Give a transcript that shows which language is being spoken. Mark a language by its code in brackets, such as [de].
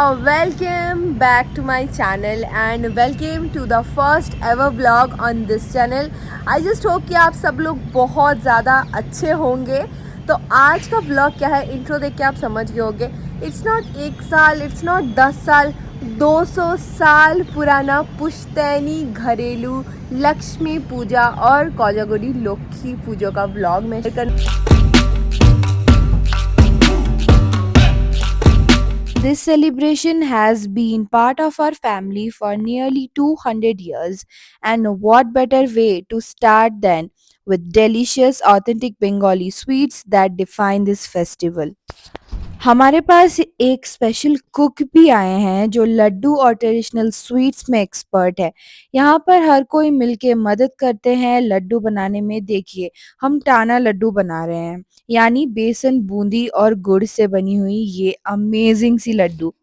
[en] Welcome back to my channel and welcome to the first ever vlog on this channel. I just hope [hi] कि आप सब लोग बहुत ज़्यादा अच्छे होंगे। तो आज का vlog क्या है, इंट्रो देख के आप समझ गए होंगे। इट्स नॉट 1 साल, इट्स नॉट 10 साल, 200 साल पुराना पुश्तैनी घरेलू लक्ष्मी पूजा और कोजागुड़ी लक्ष्मी पूजा का व्लॉग में [en] This celebration has been part of our family for nearly 200 years, and what better way to start than with delicious, authentic Bengali sweets that define this festival. [hi] हमारे पास एक स्पेशल कुक भी आए हैं जो लड्डू और ट्रेडिशनल स्वीट्स में expert है। यहाँ पर हर कोई मिलके मदद करते हैं लड्डू बनाने में। देखिए, हम टाना लड्डू बना रहे हैं, यानी बेसन, बूंदी और गुड़ से बनी हुई ये अमेजिंग सी लड्डू।